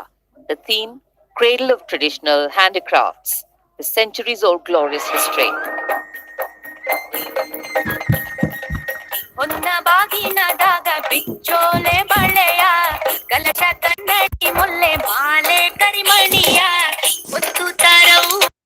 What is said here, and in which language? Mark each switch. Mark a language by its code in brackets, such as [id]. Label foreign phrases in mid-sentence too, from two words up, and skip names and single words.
[en] The theme, Cradle of Traditional Handicrafts, the centuries-old glorious history. [kn] ಹೊನ್ನಬಾಗಿನದಾಗ ಬಿಚ್ಚೋಲೆ ಬಳ್ಳೆಯ ಕಲಶ ಕನ್ನಡಿ ಮುಲ್ಲೆ ಮಾಲೆ ಕರಿಮಣಿಯ ಒತ್ತು ತರವು